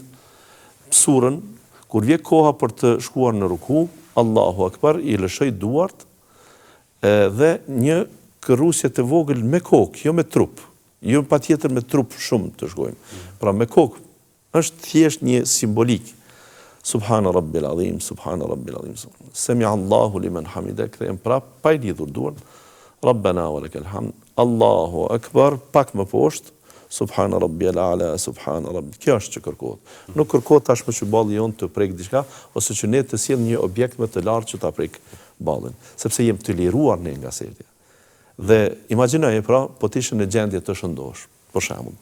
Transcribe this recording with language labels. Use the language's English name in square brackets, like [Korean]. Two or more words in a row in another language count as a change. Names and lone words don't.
[Albanian] Surën, kur vjen koha për të shkuar në ruku, [Arabic] الله أكبر, [Albanian] i lëshoj duart dhe një kërrusje të vogël me kokë, jo me trup. Jo patjetër me trup shumë të shkojmë. Pra me kokë është thjesht një simbolik. [Arabic] سبحان ربي العظيم، سبحان ربي العظيم. سمع الله لمن حمده, [Albanian] kthehem prap pa i lidhur duart. [Arabic] ربنا ولك الحمد. الله أكبر, [Albanian] pak më poshtë, [Arabic] سبحان ربي الأعلى، سبحان ربي. [Albanian] Kjo është që kërkohet. Nuk kërkohet tashmë që balli jon të prek diçka, ose që ne të sjell një objekt më të lartë që ta prek ballin, sepse jemi të liruar ne nga sejdja. Dhe imagjinoje pra, po të ishe në gjendje të shëndosh, për shembull.